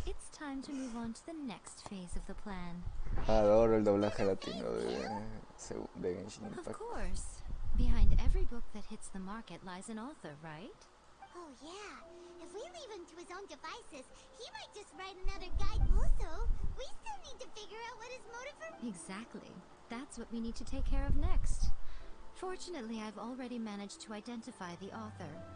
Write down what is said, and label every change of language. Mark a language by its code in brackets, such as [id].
[en] It's time to move on to the next phase of the plan. [es] Adoro el doblaje latino de Genshin [en] Of Impact. course. Behind every book that hits the market lies an author, right? Oh yeah. If we leave him to his own devices, he might just write another guide. Also, we still need to figure out what his motive for... Exactly. That's what we need to take care of next. Fortunately, I've already managed to identify the author.